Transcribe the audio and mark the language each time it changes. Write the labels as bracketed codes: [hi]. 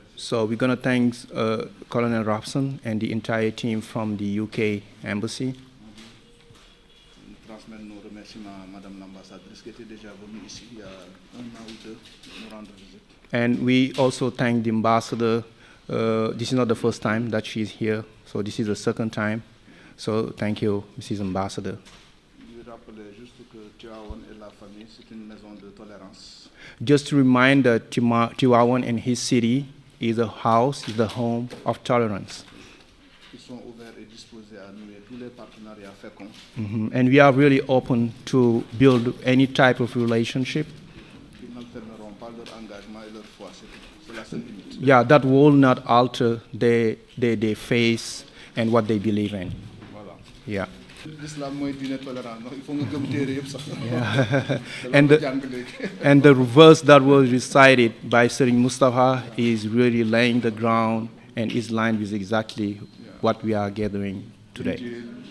[en] So we're going to thank Colonel Robson and the entire team from the UK Embassy. [fr] Transmettre nos remerciements à Madame l'ambassadrice qui était déjà venue ici il y a un an ou deux nous rendre visite. [en] And we also thank the ambassador. This is not the first time that she's here, so this is the second time. So thank you, Mrs. Ambassador. [fr] Je rappelais juste que Tivaouane et la famille, c'est une maison de tolérance. [en] Just to remind that Tivaouane and his city is a house, is the home of tolerance. [fr] Ils sont ouverts et disposés à nouer tous les partenariats féconds. [en] And we are really open to build any type of relationship. [fr] Ils n'altéreront pas leur engagement et leur foi, c'est la seule limite. [en] Yeah, that will not alter their faith and what they believe in. [fr] Voilà. [en] Yeah. [wo] L'islam mooy diine tolérance, [fr] il faut [wo] nga gëm téere yëpp sax. [en] And the verse that was recited by Serigne Mustafa is really laying the ground and is lined with exactly what we are gathering today.